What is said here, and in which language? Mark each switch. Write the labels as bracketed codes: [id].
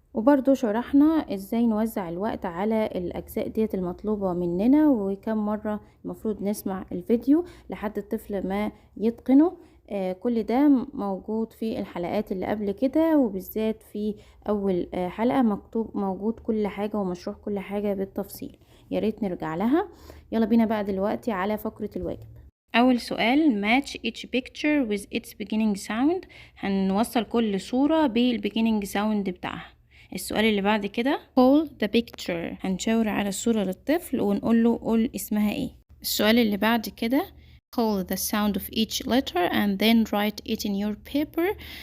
[ar] وبرضو شرحنا ازاي نوزع الوقت على الأجزاء ديت المطلوبة مننا وكم مرة المفروض نسمع الفيديو لحد الطفل ما يتقنه. كل ده موجود في الحلقات اللي قبل كده، وبالذات في أول حلقة مكتوب موجود كل حاجة ومشروح كل حاجة بالتفصيل، ياريت نرجع لها. يلا بينا بقى دلوقتي على فقرة الواجب. أول سؤال [en] match each picture with its beginning sound. [ar] هنوصل كل صورة بالbeginning sound بتاعها. السؤال اللي بعد كده [en] call the picture. [ar] هنشاور على الصورة للطفل ونقول له قول اسمها ايه. السؤال اللي بعد كده [en] call the sound of each letter and then write it in your paper.